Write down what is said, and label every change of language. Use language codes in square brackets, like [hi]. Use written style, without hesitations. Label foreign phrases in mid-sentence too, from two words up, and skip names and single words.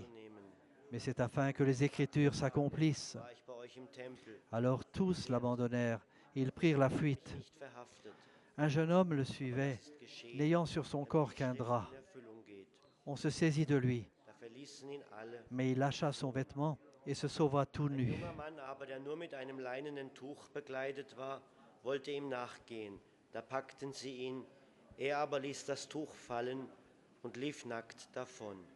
[fr] Mais c'est afin que les Écritures s'accomplissent. » Alors tous l'abandonnèrent, ils prirent la fuite. Un jeune homme le suivait, n'ayant sur son corps qu'un drap. On se saisit de lui, mais il lâcha son vêtement et se sauva tout nu. [de] Ein junger Mann aber, der nur mit einem leinenen Tuch bekleidet war, wollte ihm nachgehen. Da packten sie ihn, Er aber ließ das Tuch fallen und lief nackt davon.